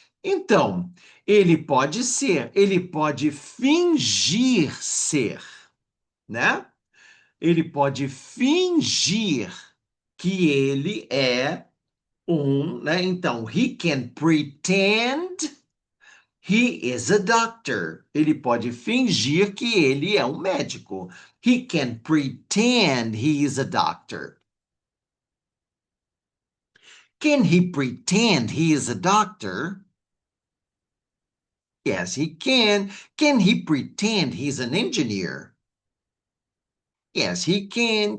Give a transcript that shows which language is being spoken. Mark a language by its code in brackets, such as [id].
[pt] Então, ele pode ser, ele pode fingir ser, né? Ele pode fingir que ele é né? Então, [en] he can pretend he is a doctor. [pt] Ele pode fingir que ele é um médico. [en] He can pretend he is a doctor. Can he pretend he is a doctor? Yes, he can. Can he pretend he's an engineer? Yes, he can.